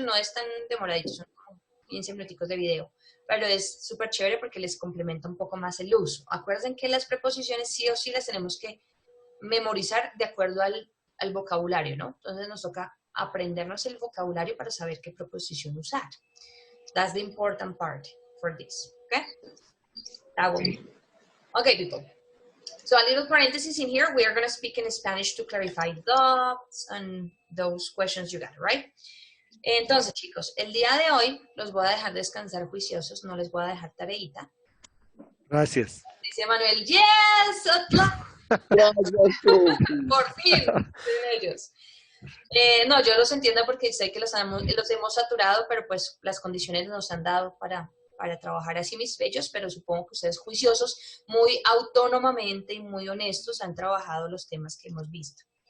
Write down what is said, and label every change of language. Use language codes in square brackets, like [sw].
[es] No es tan demoradito, son como 15 minuticos de video, pero es súper chévere porque les complementa un poco más el uso. Acuérdense que las preposiciones sí o sí las tenemos que memorizar de acuerdo al vocabulario, ¿no? Entonces nos toca aprendernos el vocabulario para saber qué preposición usar. [en] That's the important part for this, okay? That one. Okay, people. So a little parenthesis in here, we are going to speak in Spanish to clarify doubts and those questions you got, right? [es] Entonces, chicos, el día de hoy los voy a dejar descansar juiciosos, no les voy a dejar tareita. Gracias. Dice Manuel, [en] yes, at last. [es] Por fin, de ellos. No, yo los entiendo porque sé que los hemos saturado, pero pues las condiciones nos han dado para trabajar así, mis bellos, pero supongo que ustedes juiciosos, muy autónomamente y muy honestos han trabajado los temas que hemos visto.